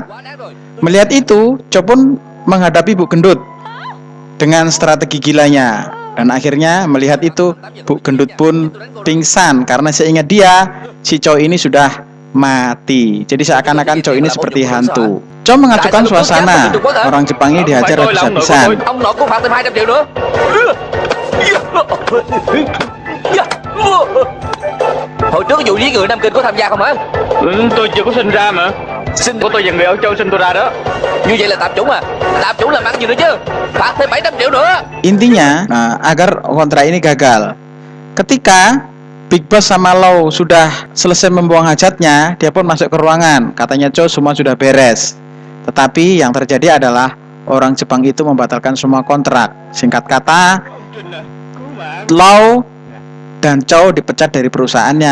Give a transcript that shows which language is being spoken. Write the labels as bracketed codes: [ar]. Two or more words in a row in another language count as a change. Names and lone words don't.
[id] Melihat itu, Chow pun menghadapi Bu Gendut dengan strategi gilanya. Dan akhirnya melihat itu, Bu Gendut pun pingsan karena seingat dia, si Chow ini sudah mati. Jadi seakan-akan Chow ini seperti hantu. Chow mengacukan suasana. Orang Jepang ini dihajar habis-habisan. [vi] Hồi trước vụ giết người Nam Kinh có tham gia không hả? Tôi chưa có sinh ra mà. Sinh của tôi và người ở Châu sinh tôi ra đó. Như vậy là tạp chủng à? Tạp chủng làm ăn gì nữa chứ? Phạt thêm 700 triệu nữa. [id] Intinya, agar kontrak ini gagal. Ketika Big Boss sama Lo sudah selesai membuang hajatnya, dia pun masuk ke ruangan. Katanya Chow semua sudah beres. Tetapi yang terjadi adalah orang Jepang itu membatalkan semua kontrak. Singkat kata, Lau dan Chow dipecat dari perusahaannya.